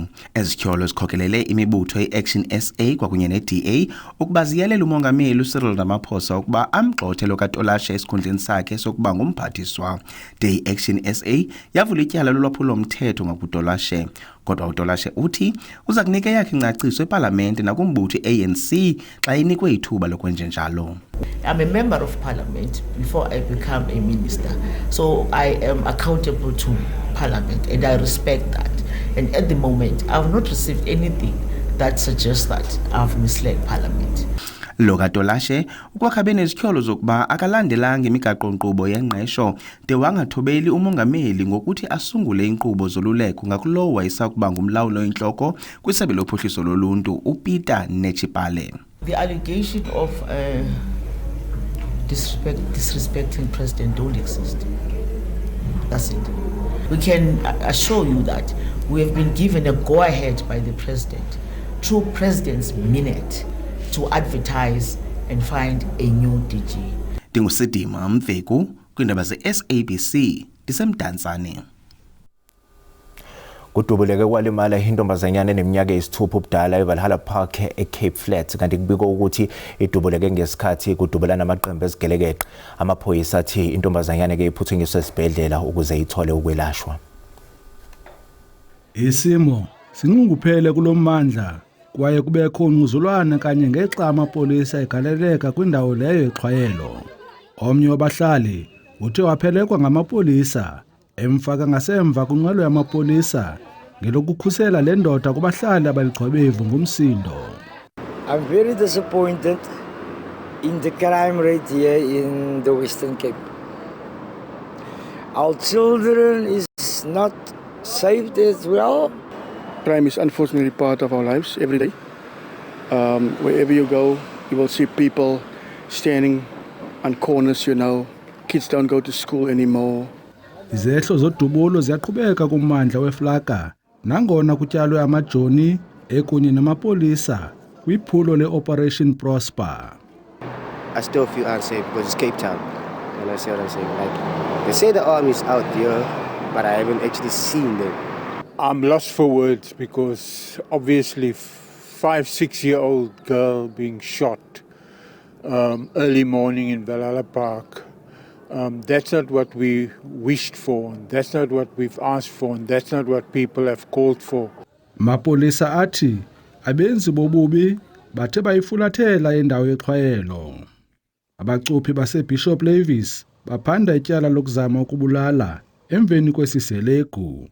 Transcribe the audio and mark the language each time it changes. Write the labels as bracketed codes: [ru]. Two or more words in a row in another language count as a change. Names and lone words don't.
[xh] Ezityholo zikhokelele imibutho ye-Action SA kwakunye ne-DA ukuba ziyelela umongameli uCyril Ramaphosa ukuba amgxothe lo kaTolashe esikhundleni sakhe sokuba ngumphathiswa. The Action SA yavula ityala lolwaphulo mthetho ngakuTolashe. Kodwa uTolashe uthi uza kunika yakhe ingcaciso eParlamente nakumbutho ANC xa inikwe ithuba lokwenza njalo. [en] I'm a member of Parliament before I become a minister, so I am accountable to Parliament and I respect that. And at the moment, I have not received anything that suggests that I've misled Parliament. [xh] Lo kaTolashe ukwakha benezityholo zokuba akalandelanga imigaqo-nkqubo yengqesho de wangathobeli umongameli ngokuthi asungule inkqubo zoluleko ngakulowo wayesakuba ngumlawuli oyintloko kwisebe lophuhliso loluntu uPeter Netshipale. [en] The allegation of disrespecting President don't exist. That's it. We can assure you that we have been given a go-ahead by the President through President's minute to advertise and find a new DG. [xh] Dingusidima Mveku kwindaba ze-SABC disemdantsane. [zu] Kudubuleke kwalimala intombazanyana eneminyaka eyisithupha ubudala eValhalla Park eCape Flats kanti kubikwa ukuthi idubuleke ngesikhathi kudubulana amaqembu ezigelekeqe. Amaphoyisa athi intombazanyana ke iphuthunyiswe esibhedlela ukuze ithole ukwelashwa. [xh] Isimo sinqunguphele kulommandla kwaye kubekho ungquzulwana kanye ngexa amapolisa egaleleka kwindawo leyo exhwayelo. Omnye wabahlali uthe waphelekwa ngamapolisa emfaka ngasemva kunqwelo yamapolisa ngelokukhusela le ndoda kubahlali abaligxobevu ngumsindo. [en] I'm very disappointed in the crime rate here in the Western Cape. Our children is not saved as well. Crime is unfortunately part of our lives every day. Wherever you go, You will see people standing on corners, kids don't go to school anymore. [xh] Izehlo zodubulo ziyaqhubeka kummandla weFlaka nangona kutyalwe amajoni ekunye namapolisa kwiphulo leOperation Prosper. [en] I still feel unsafe because it's Cape Town. And I see what I'm saying. Like, they say the army's out there, but I haven't actually seen them. I'm lost for words because obviously 5-6-year-old girl being shot early morning in Valhalla Park. That's not what we wished for, and that's not what we've asked for, and that's not what people have called for. [xh] Mapolisa athi abenzi bobubi bathe bayifulathela indawo yexhwayelo. Abacuphi baseBishop Levis baphanda ityala lokuzama ukubulala emveni kwesiselegu.